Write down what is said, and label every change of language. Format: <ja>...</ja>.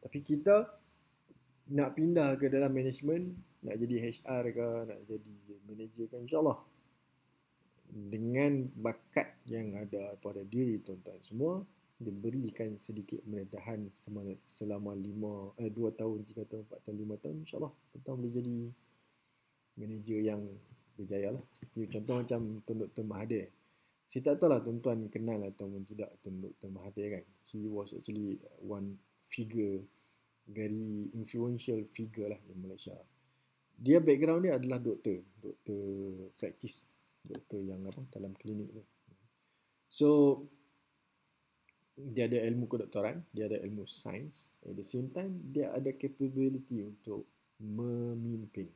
<ms>Tapi kita nak pindah ke dalam management, nak jadi HR ke, nak jadi manager kan, insyaAllah dengan bakat yang ada pada diri tuan-tuan semua, diberikan sedikit pendedahan selama 2 tahun, 3 tahun, 4 tahun, 5 tahun, insyaAllah tuan-tuan boleh jadi manager yang berjaya lah. Seperti contoh macam Tun Dr. Mahathir. Saya tak tahu lah tuan-tuan kenal ataupun tidak Tun Dr. Mahathir kan.</ms> <en>He was actually one figure, very influential figure</en> <ms>lah di Malaysia. Dia background dia adalah doktor practice, doktor yang apa dalam klinik tu. So dia ada ilmu kedoktoran, dia ada ilmu sains,</ms> <en>at the same time</en> <ms>dia ada capability untuk memimpin.</ms>